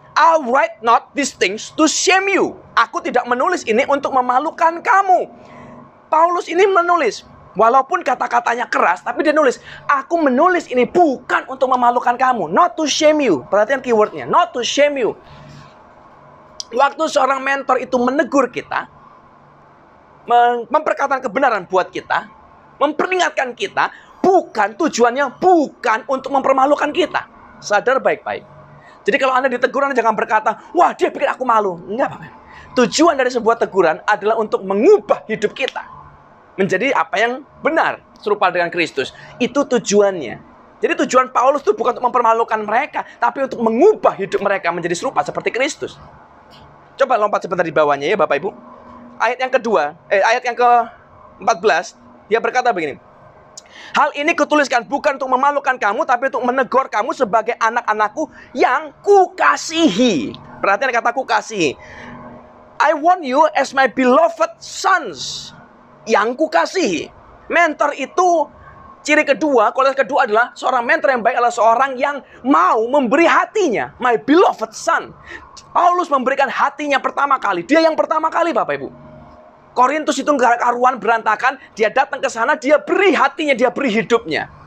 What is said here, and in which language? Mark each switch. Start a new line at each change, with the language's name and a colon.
English: I write not these things to shame you.
Indonesian: Aku tidak menulis ini untuk memalukan kamu. Paulus ini menulis, walaupun kata-katanya keras, tapi dia nulis, aku menulis ini bukan untuk memalukan kamu.
English: Not to shame you.
Indonesian: Perhatian keywordnya,
English: not to shame you.
Indonesian: Waktu seorang mentor itu menegur kita, memperkatakan kebenaran buat kita, memperingatkan kita, tujuannya bukan untuk mempermalukan kita. Sadar baik-baik. Jadi kalau Anda ditegur, Anda jangan berkata, wah dia bikin aku malu. Enggak Bapak. Tujuan dari sebuah teguran adalah untuk mengubah hidup kita menjadi apa yang benar, serupa dengan Kristus. Itu tujuannya. Jadi tujuan Paulus itu bukan untuk mempermalukan mereka, tapi untuk mengubah hidup mereka menjadi serupa seperti Kristus. Coba lompat sebentar di bawahnya ya Bapak Ibu. Ayat yang kedua, ayat yang ke-14, dia berkata begini. Hal ini kutuliskan bukan untuk memalukan kamu, tapi untuk menegur kamu sebagai anak-anakku yang kukasihi. Perhatian kata kukasihi.
English: I want you as my beloved sons.
Indonesian: Yang kukasihi. Mentor itu, ciri kedua, kualitas kedua adalah seorang mentor yang baik adalah seorang yang mau memberi hatinya.
English: My beloved son.
Indonesian: Paulus memberikan hatinya pertama kali. Dia yang pertama kali Bapak Ibu. Korintus itu karuan berantakan, dia datang ke sana, dia beri hatinya, dia beri hidupnya.